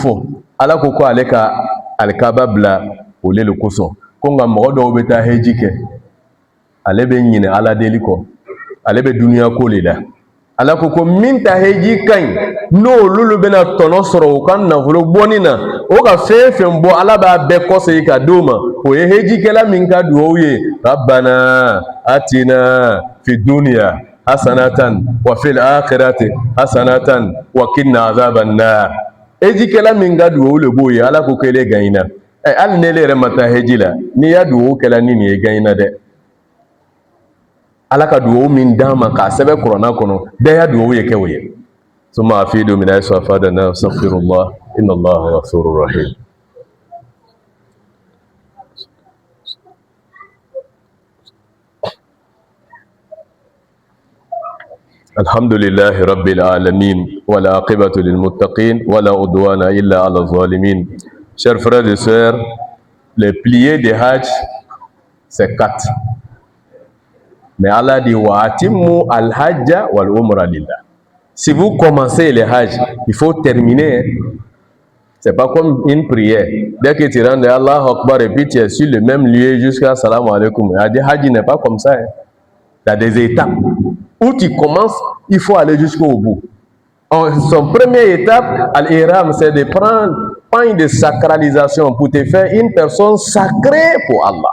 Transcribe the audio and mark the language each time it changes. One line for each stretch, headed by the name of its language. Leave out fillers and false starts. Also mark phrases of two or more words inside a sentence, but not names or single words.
Bambara: fɔ ala ko ko ale ka alikaba bila o le kosɔn ko nka mɔgɔ dɔw bɛ taa heji kɛ ale bɛ ɲinɛ ala deli kɔ ale bɛ duniya ko le la ala ko ko min ta heji ka ɲi n'olu bɛna tɔnɔ sɔrɔ u ka nafolo bɔni na o ka fɛn fɛn bɔ ala b'a bɛɛ kɔsegin ka d'o ma o ye hejikɛla min ka duwawu ye
Arabic: ربنا آتنا في الدنيا حسنة وفي الآخرة حسنة وقنا عذاب النار
Bambara: hejikɛla min ka duwawu le b'o ye ala ko k'ele gagnena hali n'ele yɛrɛ ma taa heji la n'i ya duwawu kɛla ni nin ye gagnena dɛ ala ka duwawu min d'an ma k'a sɛbɛn kuranna kɔnɔ bɛɛ ya duwawu ye kɛ o ye
Arabic: ثم أفيضوا من حيث أفاض الناس استغفر الله إن الله غفور رحيم الحمد لله رب العالمين والعاقبة للمتقين ولا عدوان إلا على الظالمين.
French: Chers frères et sœurs, les piliers de Hajj, c'est 4. Mais Allah dit
Arabic: وأتموا الحج والعمرة لله.
French: Si vous commencez le Hajj, il faut terminer. C'est pas comme une prière. Dès que tu rentres,
Arabic: الله أكبر,
French: et puis tu es sur le même lieu jusqu'à
Arabic: السلام عليكم.
French: Le Hajj n'est pas comme ça. Il y a des étapes. Où tu commences, il faut aller jusqu'au bout. Son première étape, al-ihram, c'est de prendre un de sacralisation pour te faire une personne sacrée pour Allah.